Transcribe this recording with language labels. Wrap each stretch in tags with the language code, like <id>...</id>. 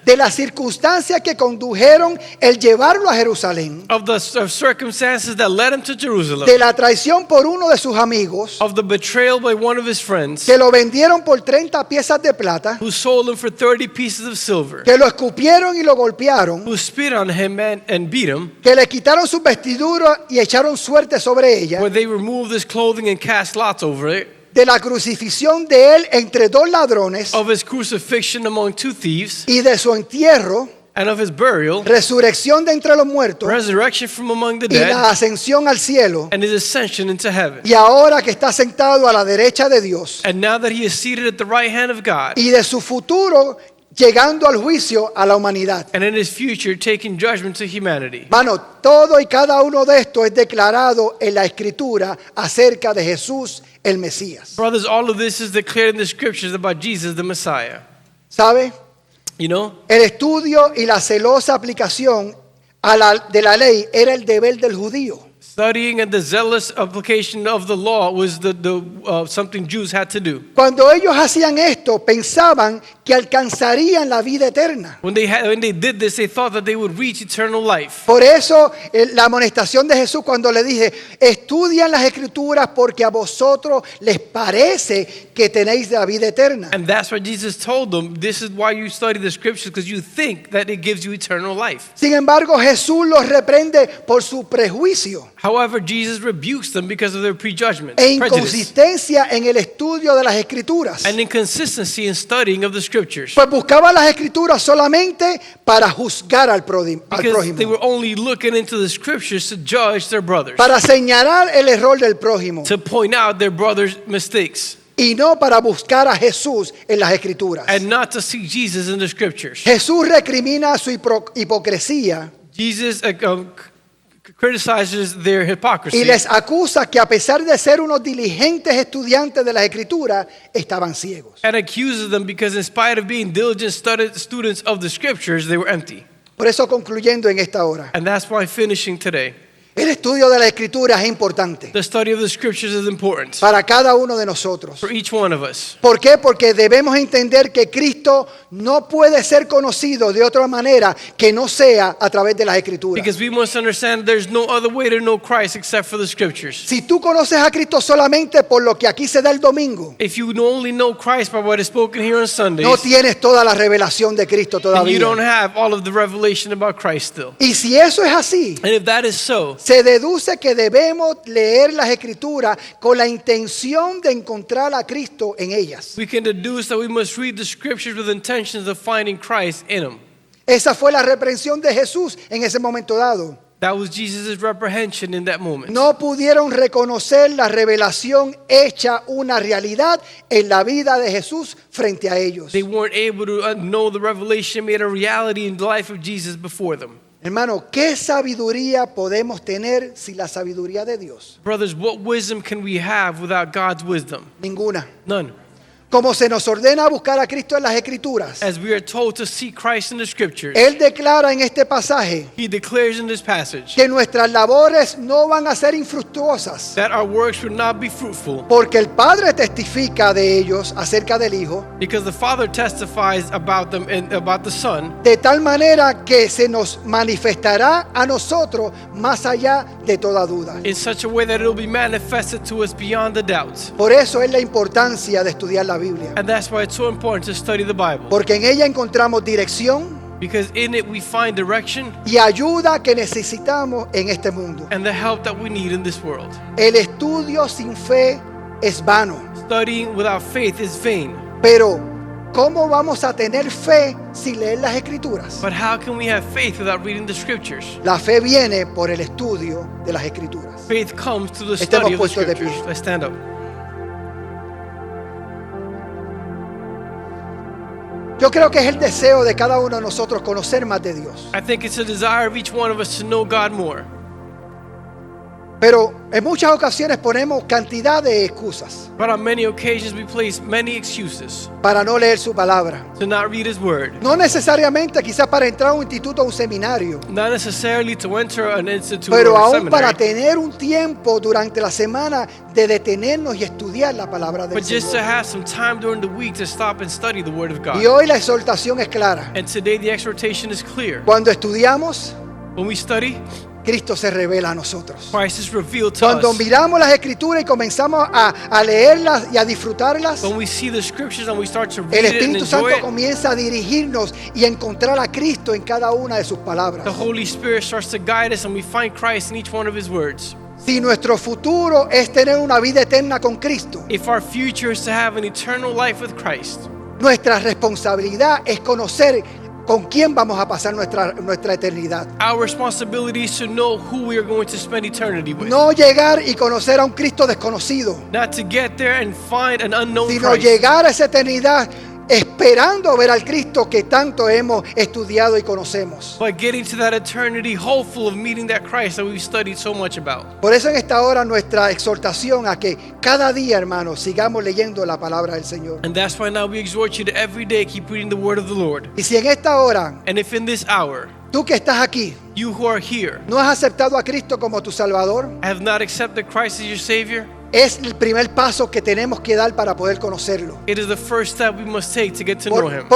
<es>de las circunstancias que condujeron el llevarlo a Jerusalén,</es> <en>of the circumstances that led him to Jerusalem,</en> <es>de la traición por uno de sus amigos,</es> <en>of the betrayal by one of his friends,</en> <es>que lo vendieron por 30 piezas de plata,</es> <en>who sold him for 30 pieces of silver,</en> <es>que lo escupieron y lo golpearon,</es> <en>who spit on him and beat him,</en> <es>que le quitaron sus vestiduras y echaron suerte sobre ella,</es> <en>where they removed his clothing and cast lots over it,</en> <es>de la crucifixión de él entre dos ladrones</es> <en>of his crucifixion among two thieves,</en> <es>y de su entierro,</es> <en>and of his burial,</en> <es>resurrección de entre los muertos</es> <en>resurrection from among the</en> <es>y la</es> <en>dead,</en> <es>ascensión al cielo.</es> <en>and his ascension into heaven.</en> <es>Y ahora que está sentado a la derecha de Dios</es> <en>And now that he is seated at the right hand of God,</en> <es>y de su futuro llegando al juicio a la humanidad.</es> <en>and in his future taking judgment to humanity.</en> <es>Mano, todo y cada uno de estos es declarado en la Escritura acerca de Jesús el Mesías.</es> <en>Brothers, all of this is declared in the Scriptures about Jesus the Messiah.</en> <es>¿Sabe?</es> <en>You know,</en> <es>El estudio y la celosa aplicación de la ley era el deber del judío.</es> <en>studying and the zealous application of the law was something Jews had to do.</en> <es>Cuando ellos hacían esto, pensaban que alcanzarían la vida eterna.</es> <en>When they did this, they thought that they would reach eternal life.</en> <es>Por eso la amonestación de Jesús cuando le dije, estudian las Escrituras porque a vosotros les parece que tenéis la vida eterna.</es> <en>And that's why Jesus told them, this is why you study the Scriptures, because you think that it gives you eternal life.</en> <es>Sin embargo, Jesús los reprende por su prejuicio</es> <en>However, Jesus rebukes them because of their prejudgment,</en> <es>e</es> <en>prejudice,</en> <es>inconsistencia en el estudio de las Escrituras.</es> <en>and inconsistency in studying of the Scriptures.</en> <es>Pues buscaban las Escrituras solamente para juzgar al</es> <en>Because they</en> <es>prójimo,</es> <en>were only looking into the Scriptures to judge their brothers,</en> <es>para señalar el error del prójimo</es> <en>to point out their brothers' mistakes,</en> <es>y no para buscar a Jesús en las Escrituras.</es> <en>and not to see Jesus in the Scriptures.</en> <es>Jesús recrimina su hipocresía</es> <en>Jesus criticizes their hypocrisy.</en> <es>Y les acusa que a pesar de ser unos diligentes estudiantes de las Escrituras, estaban ciegos.</es> <en>And accuses them because in spite of being diligent students of the scriptures, they were empty.</en> <es>Por eso, concluyendo en esta hora,</es> <en>And that's why finishing today,</en> <es>el estudio de las Escrituras es importante</es> <en>the study of the scriptures is important</en> <es>para cada uno de nosotros.</es> <en>for each one of us.</en> <es>¿Por qué? Porque debemos entender que Cristo no puede ser conocido de otra manera que no sea a través de las Escrituras.</es> <en>Because we must understand there's no other way to know Christ except for the scriptures.</en> <es>Si tú conoces a Cristo solamente por lo que aquí se da el domingo,</es> <en>If you only know Christ by what is spoken here on Sundays,</en> <es>no tienes toda la revelación de Cristo</es> <en>then you don't</en> <es>todavía.</es> <en>have all of the revelation about Christ still.</en> <es>Y si eso es así,</es> <en>And if that is so,</en> <es>se deduce que debemos leer las Escrituras con la intención de encontrar a Cristo en ellas.</es> <en>we can deduce that we must read the scriptures with intentions of finding Christ in them.</en> <es>Esa fue la reprensión de Jesús en ese momento dado.</es> <en>That was Jesus' reprehension in that moment.</en> <es>No pudieron reconocer la revelación hecha una realidad en la vida de Jesús frente a ellos.</es> <en>They weren't able to know the revelation made a reality in the life of Jesus before them.</en> <es>Hermano, ¿qué sabiduría podemos tener sin la sabiduría de Dios?</es> <en>Brothers, what wisdom can we have without God's wisdom?</en> <es>Ninguna.</es> <en>None.</en> <es>Como se nos ordena buscar a Cristo en las Escrituras,</es> <en>As we are told to seek Christ in the scriptures,</en> <es>Él declara en este pasaje</es> <en>he declares in this passage</en> <es>que nuestras labores no van a ser infructuosas,</es> <en>that our works would not be fruitful</en> <es>porque el Padre testifica de ellos acerca del Hijo,</es> <en>because the Father testifies about them and about the Son</en> <es>de tal manera que se nos manifestará a nosotros más allá de toda duda.</es> <en>in such a way that it will be manifested to us beyond the doubts.</en> <es>Por eso es la importancia de estudiar la Biblia,</es> <en>And that's why it's so important to study the Bible.</en> <es>porque en ella encontramos dirección</es> <en>Because in it we find direction</en> <es>y ayuda que necesitamos en este mundo.</es> <en>and the help that we need in this world.</en> <es>El estudio sin fe es vano,</es> <en>Studying without faith is vain.</en> <es>pero ¿cómo vamos a tener fe sin leer las Escrituras?</es> <en>But how can we have faith without reading the scriptures?</en> <es>La fe viene por el estudio de las Escrituras.</es> <en>Faith comes through the</en> <es>Estemos</es> <en>study of the</en> <es>puestos de</es> <en>scriptures.</en> <es>pie.</es> <en>Let's stand up.</en> <es>Yo creo que es el deseo de cada uno de nosotros conocer más de Dios.</es> <en>I think it's a desire of each one of us to know God more.</en> <es>Pero en muchas ocasiones ponemos cantidad de excusas</es> <en>But on many occasions we place many excuses</en> <es>para no leer su palabra.</es> <en>to not read His Word.</en> <es>No necesariamente quizás para entrar a un instituto o un seminario,</es> <en>Not necessarily to enter an institute</en> <es>pero</es> <en>or a</en> <es>aún para</es> <en>seminary,</en> <es>tener un tiempo durante la semana de detenernos y estudiar la palabra del</es> <en>but just to</en> <es>Señor.</es> <en>have some time during the week to stop and study the Word of</en> <es>Y</es> <en>God.</en> <es>hoy la exhortación es clara.</es> <en>And today the exhortation is clear.</en> <es>Cuando estudiamos,</es> <en>When we study,</en> <es>Cristo se revela a nosotros.</es> <en>Christ is revealed to</en> <es>Cuando</es> <en>us.</en> <es>miramos las Escrituras y comenzamos a leerlas y a disfrutarlas,</es> <en>When we see the scriptures and we start to</en> <es>el</es> <en>read it and</en> <es>Espíritu Santo</es> <en>enjoy it,</en> <es>comienza a dirigirnos y a encontrar a Cristo en cada una de sus palabras.</es> <en>the Holy Spirit starts to guide us and we find Christ in each one of His words.</en> <es>Si nuestro futuro es tener una vida eterna con Cristo,</es> <en>If our future is to have an eternal life with Christ,</en> <es>nuestra responsabilidad es conocer con quién vamos a pasar nuestra eternidad.</es> <en>our responsibility is to know who we are going to spend eternity with.</en> <es>No llegar y conocer a un Cristo desconocido,</es> <en>Not to get there and find an unknown</en> <es>sino</es> <en>Christ,</en> <es>llegar a esa eternidad esperando ver al Cristo que tanto hemos estudiado y conocemos.</es> <en>but getting to that eternity hopeful of meeting that Christ that we've studied so much about.</en> <es>Por eso en esta hora nuestra exhortación a que cada día, hermanos, sigamos leyendo la palabra del Señor.</es> <en>And that's why now we exhort you to every day keep reading the Word of the Lord.</en> <es>Y si en esta hora,</es> <en>And if in this hour,</en> <es>tú que estás aquí,</es> <en>you who are here</en> <es>no has aceptado a Cristo como tu Salvador,</es> <en>have not accepted Christ as your Savior,</en> <es>es el primer paso que tenemos que dar para poder conocerlo. it is the first step we must take to get to know Him.</es>